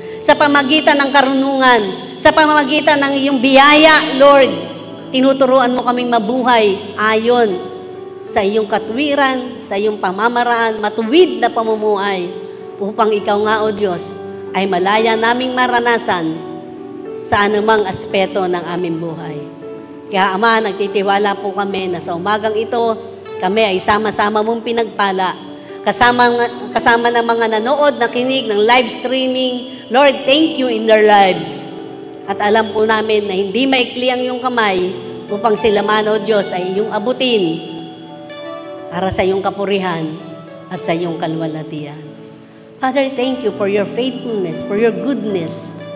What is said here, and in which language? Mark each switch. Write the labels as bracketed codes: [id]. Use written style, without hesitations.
[tl] Sa pamagitan ng karunungan, sa pamagitan ng iyong biyaya, Lord, tinuturuan mo kaming mabuhay ayon sa iyong katwiran, sa iyong pamamaraan, matuwid na pamumuhay, upang ikaw nga, O Diyos, ay malaya naming maranasan sa anumang aspeto ng aming buhay. Kaya, Ama, nagtitiwala po kami na sa umagang ito, kami ay sama-sama mong pinagpala. Kasama ng mga nanood, nakinig ng live streaming. [en] Lord, thank you in their lives. [tl] At alam po namin na hindi maikli ang iyong kamay upang sila man, O Diyos, ay iyong abutin para sa iyong kapurihan at sa iyong kalwalatian. [en] Father, thank you for your faithfulness, for your goodness.